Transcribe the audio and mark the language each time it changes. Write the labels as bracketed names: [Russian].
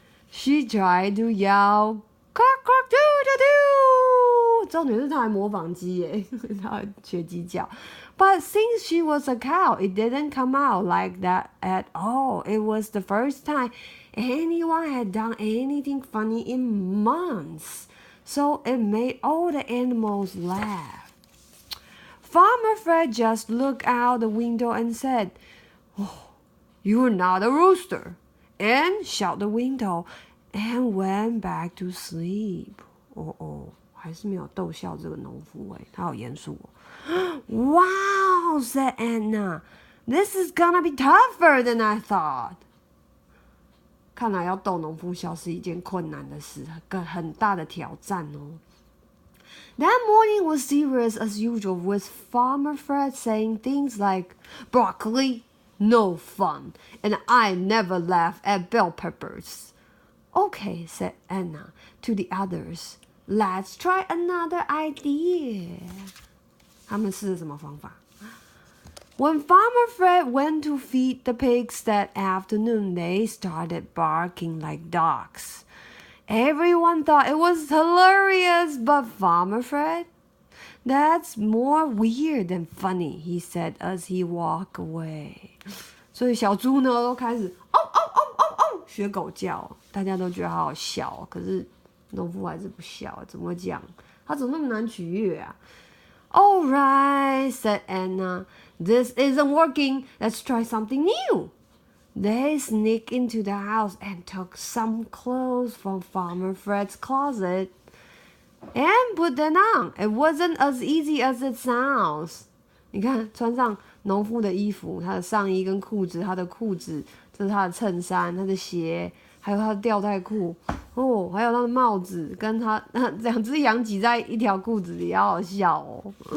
[English] She tried to yell, "Cock cock doo doo doo." [Chinese] 重点是她还模仿鸡耶，她学鸡叫。 [English] But since she was a cow, it didn't come out like that at all. It was the first time anyone had done anything funny in months. So it made all the animals laugh. Farmer Fred just looked out the window and said, "Oh, you're not a rooster," and shut the window and went back to sleep. [Chinese] 还是没有逗笑这个农夫欸，他好严肃哦。 [English] Wow, said Edna. This is gonna be tougher than I thought. [Chinese] 看来要逗农夫笑是一件困难的事，很大的挑战哦。 [English] That morning was serious as usual, with Farmer Fred saying things like, "Broccoli, no fun, and I never laugh at bell peppers." Okay, said Edna to the others.Let's try another idea. [Chinese] 他们试了什么方法？ [English] When Farmer Fred went to feed the pigs that afternoon, they started barking like dogs. Everyone thought it was hilarious, but Farmer Fred, "That's more weird than funny," he said as he walked away. [Chinese] 所以小猪呢都开始学狗叫，大家都觉得好好笑，可是农夫还是不笑，怎么会这样？他怎么那么难取悦啊 [English] All right, said Edna. This isn't working. Let's try something new. They sneaked into the house and took some clothes from Farmer Fred's closet and put them on. It wasn't as easy as it sounds. [Chinese] 你看，穿上农夫的衣服，他的上衣跟裤子，他的裤子，这是他的衬衫，他的鞋，还有他的吊带裤，哦，还有他的帽子，跟他两只羊挤在一条裤子里，好好笑哦。